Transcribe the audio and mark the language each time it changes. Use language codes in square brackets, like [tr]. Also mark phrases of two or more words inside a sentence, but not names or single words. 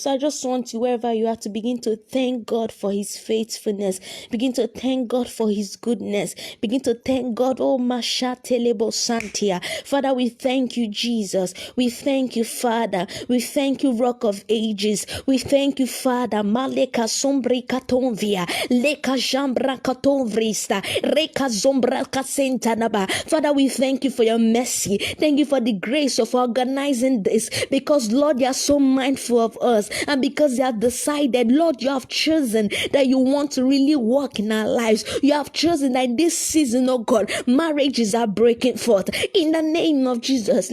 [en] So I just want you, wherever you are, to begin to thank God for his faithfulness. Begin to thank God for his goodness. Begin to thank God. Oh, Masha Telebo Santia. Father, we thank you, Jesus. We thank you, Father. We thank you, Rock of Ages. We thank you, Father. Maleka sombri katonvia. Leka jambra katonvrista. Reka zombra kasentanaba. Father, we thank you for your mercy. Thank you for the grace of organizing this, because Lord, you are so mindful of us, and because you have decided, Lord, you have chosen that you want to really work in our lives. You have chosen that in this season, oh God, marriages are breaking forth in the name of Jesus.